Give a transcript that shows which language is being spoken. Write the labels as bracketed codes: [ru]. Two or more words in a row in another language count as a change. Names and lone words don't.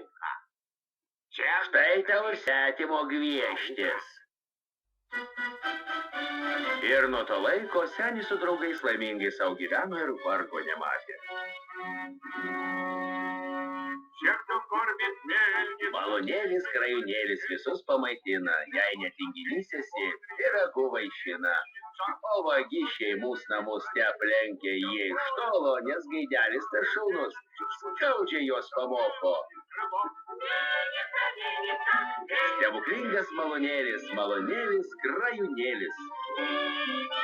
[lt] Štai tau ir svetimo gvieštis. Ir nuo to laiko senis su draugais laimingai savo gyveno ir vargo nematė. [ru] Всех, кто кормит мельницу. [lt] Malonėlis, krajūnėlis visus pamaitina, jei netinginys esi, ir ragų vaišina. O vagišiai mūsų namus te aplenkia jie iš tolo, nes gaidelis tas šaunus, skaudžiai juos pamoko. Stebuklingas malonėlis, malonėlis, krajūnėlis.